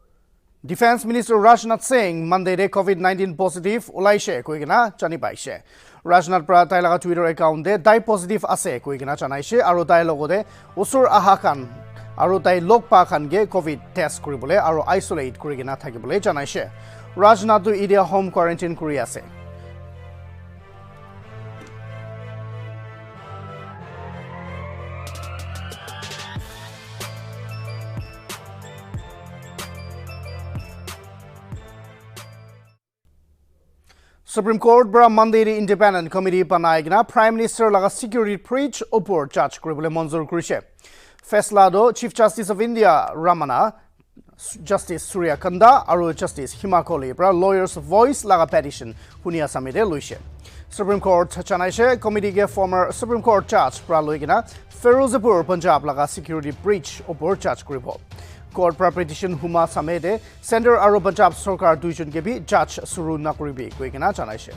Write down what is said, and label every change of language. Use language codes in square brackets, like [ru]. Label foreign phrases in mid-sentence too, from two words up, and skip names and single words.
[en] Defense Minister [nag] Rajnath Singh Monday de [en] COVID-19 positive [nag] ulaishe koigena jani baishe. Rajnath pra tai laga [en] Twitter account [nag] de dai positive ase koi kena janaise aru dai logode usur aha khan aru dai lokpa khan ge [en] COVID test [nag] koribole aru isolate kori kena thakibole janaise. Rajnath tu idia [en] home quarantine [nag] kori ase. Supreme Court bra Monday [en] Independent Committee [nag] panaigna [en] Prime Minister [nag] laga [en] security breach [nag] opor judge koribole monjor korise. Faisla do Chief Justice of India Ramana, Justice Surya Kanda aru Justice Himakoli bra [en] lawyers voice [nag] laga petition hunia samide loise. Supreme Court chanaise committee ge [en] former Supreme Court judge [nag] bra loigina Ferozepur Punjab laga [en] security breach [nag] opor judge koribo. Court petition huma samede Center aru Punjab Sarkar duijon ke bi judge suru nakuribi koikena janaise.